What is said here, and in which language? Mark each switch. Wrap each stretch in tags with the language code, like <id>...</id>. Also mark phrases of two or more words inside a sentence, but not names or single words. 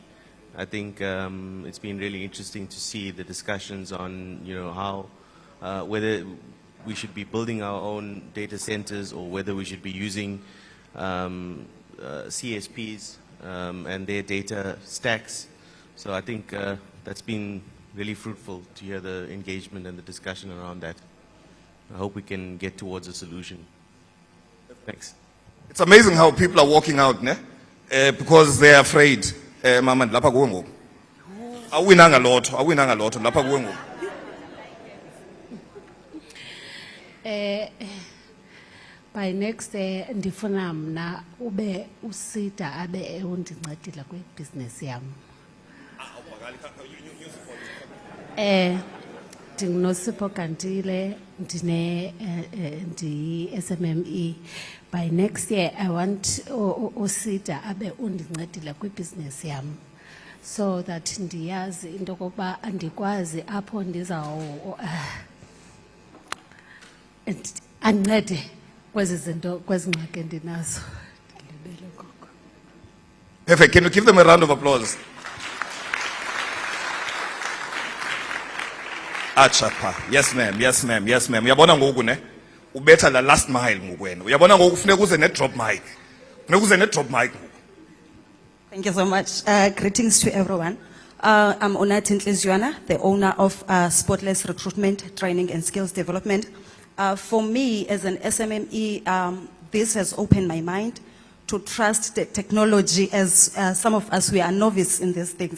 <en>I think it's been really interesting to see the discussions on, how, whether we should be building our own data centers or whether we should be using CSPs and their data stacks. So I think that's been really fruitful to hear the engagement and the discussion around that. I hope we can get towards a solution. Thanks. It's amazing how people are walking out, ne? Because they are afraid.</en> <xh>Mama, lapha kuwe ngoku. Awinanga lotho, lapha kuwe ngoku.</xh> <en>By next</en> <xh>ndifuna mna ube usida abe undincedile kwibusiness yam. NdinguNosipho Gantile, ndi-SMME.</xh> <en>By next year I want</en> <xh>usida abe undincedile kwibusiness yam,</xh> <en>so that</en> <xh>ndiyazi into okokuba andikwazi apho ancede kwezi zinto, kwezi ngxaki endinazo.</xh> <en>Perfect. Can you give them a round of applause? Achapa. Yes, ma'am. Yes, ma'am. Yes, ma'am.</en> <xh>Uyabona ngoku ne? Ubetha la last mile ngokwena. Uyabona ngoku kufuneka uze ne</xh> <en>drop mic.</en> <xh>Nekuze ne-</xh> <en>drop mic. Thank you so much. Greetings to everyone. I'm Onati Ntlizwana, the owner of Spotless Recruitment, Training and Skills Development. For me, as an SMME, this has opened my mind to trust the technology, as some of us, we are novice in these things.</en>